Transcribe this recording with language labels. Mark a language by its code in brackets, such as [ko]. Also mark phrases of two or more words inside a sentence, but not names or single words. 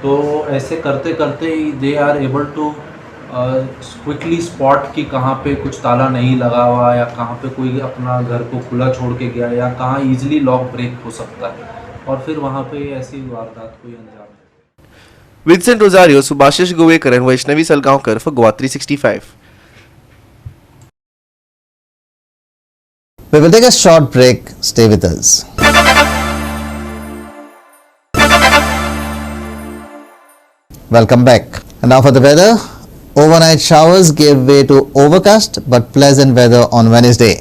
[hi] तो ऐसे करते करते [en] they are able to quickly spot [hi] कि कहाँ पे कुछ ताला नहीं लगा हुआ या कहाँ पे कोई अपना घर को खुला छोड़ के गया या कहाँ [en] easily lock break [hi] हो सकता है और फिर वहाँ पे ऐसी वारदात कोई अंजाम देते। [en] विंसेंट रोजारियो, सुभाषिष गोवेकर and वैष्णवी सलगांवकर for Goa 365. We will take a short break. Stay with us. Welcome back. And now for the weather. Overnight showers gave way to overcast but pleasant weather on Wednesday.